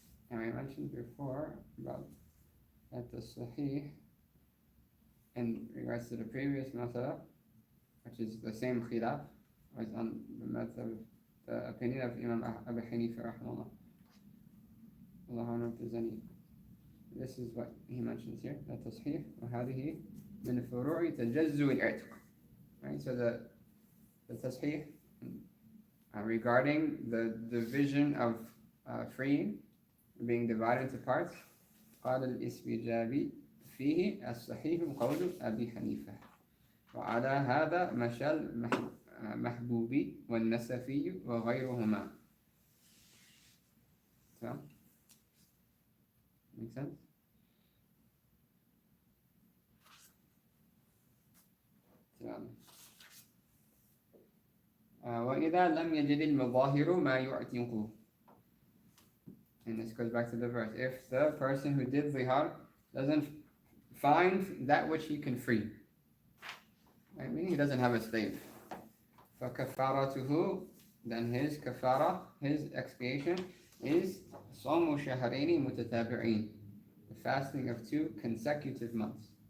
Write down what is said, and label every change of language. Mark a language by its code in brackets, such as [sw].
[en] And we mentioned before about that the Sahih, in regards to the previous masala, which is the same khilaf, was on the opinion of Imam Abu Hanifa rahimahullah. Allah, I don't know if there's any. This is what he mentions here. [ar] The Tasheeh, وهذه من فروع تجزؤ العتق. [en] Right. So the Tasheeh regarding the division of freeing, being divided into parts. [ar] قال الإسبيجابي فيه الصحيح قول أبي حنيفة وعلى هذا مشى المحبوبي والنسفي وغيرهما. [en] So, make sense? [ar] وإذا لم يجد المظاهر ما يعتقه. [en] And this goes back to the verse. If the person who did zihar doesn't find that which he can free, right? Meaning he doesn't have a slave. فَكَفَّارَتُهُ, then his kafara, his expiation is [ar] صَوْمُ شَهْرَيْنِ مُتَتَابِعِينَ, [en] the fasting of 2 consecutive months.